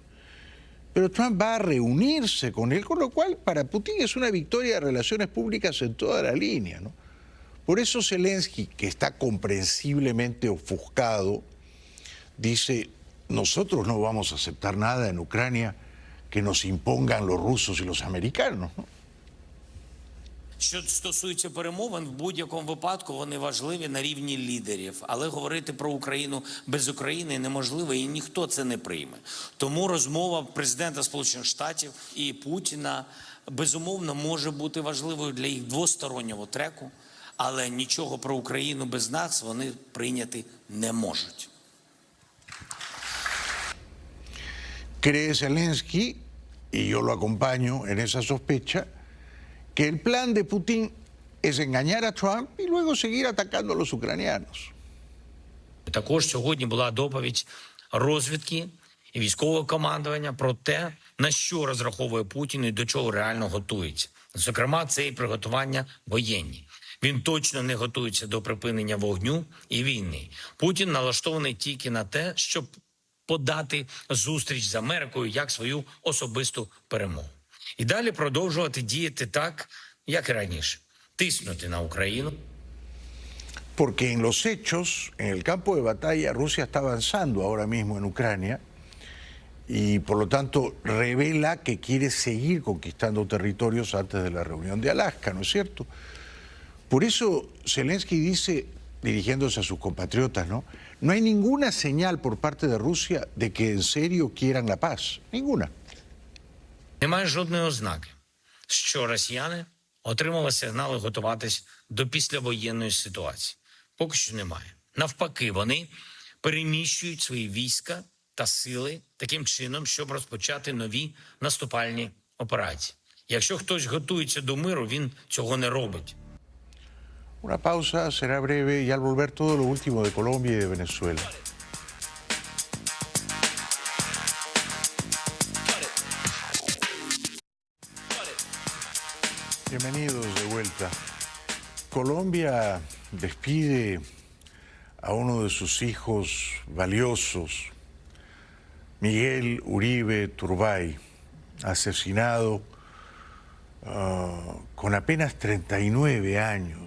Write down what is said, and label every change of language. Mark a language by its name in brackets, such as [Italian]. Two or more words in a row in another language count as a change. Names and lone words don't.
[Spanish] Pero Trump va a reunirse con él, con lo cual para Putin es una victoria de relaciones públicas en toda la línea, ¿no? Por eso Zelensky, que está comprensiblemente ofuscado, dice, nosotros no vamos a aceptar nada en Ucrania que nos impongan los rusos y los americanos, ¿no? [Ukrainian] Що стосується перемовин, в будь-якому випадку вони важливі на рівні лідерів. Але говорити про Україну без України неможливо, і ніхто це не прийме. Тому розмова президента Сполучених Штатів і Путіна, безумовно, може бути важливою для їх двостороннього треку, але нічого про Україну без нас вони прийняти не можуть. [Spanish] Cree Zelensky, y yo lo acompaño en esa sospecha, que el plan de Putin es engañar a Trump y luego seguir atacando a los ucranianos. [Ukrainian] Також сьогодні була доповідь розвідки і військового командування про те, на що розраховує Путін і до чого реально готується. Зокрема, це і приготування воєнні. Він точно не готується до припинення вогню і війни. Путін налаштований тільки на те, щоб подати зустріч з Америкою як свою особисту перемогу. І далі продовжувати діяти так, як і раніше. Тиснути на Україну. [Spanish] Porque en los hechos, en el campo de batalla, Rusia está avanzando ahora mismo en Ucrania y por lo tanto revela que quiere seguir conquistando territorios antes de la reunión de Alaska, ¿no es cierto? Por eso Zelensky dice, dirigiéndose a sus compatriotas, ¿no? No hay ninguna señal por parte de Rusia de que en serio quieran la paz. Ninguna. [Ukrainian] Немає жодної ознаки, що росіяни отримали сигнали готуватись до післявоєнної ситуації. Поки що немає. Навпаки, вони переміщують свої війська та сили таким чином, щоб розпочати нові наступальні операції. Якщо хтось готується до миру, він цього не робить. [Spanish] Una pausa, será breve y al volver todo lo último de Colombia y de Venezuela. Bienvenidos de vuelta. Colombia despide a uno de sus hijos valiosos, Miguel Uribe Turbay, asesinado con apenas 39 años.